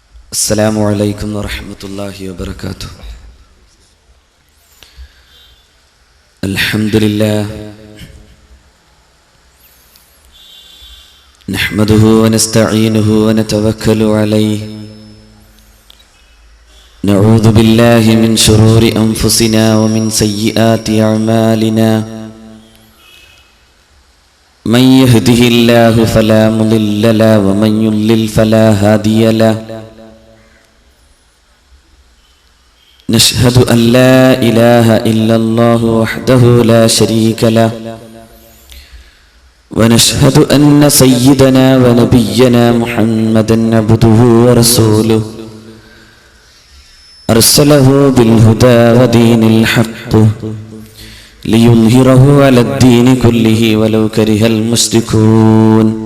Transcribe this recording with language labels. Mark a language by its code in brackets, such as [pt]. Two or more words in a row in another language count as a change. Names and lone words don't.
[ar] السلام عليكم ورحمة الله وبركاته. الحمد لله نحمده ونستعينه ونتوكل عليه نعوذ بالله من شرور أنفسنا ومن سيئات أعمالنا من يهده الله فلا مضل له ومن يضلل فلا هادي له. نشهد أن لا إله إلا الله وحده لا شريك له ونشهد أن سيدنا ونبينا محمدا عبده ورسوله أرسله بالهدى ودين الحق ليظهره على الدين كله ولو كره المشركون.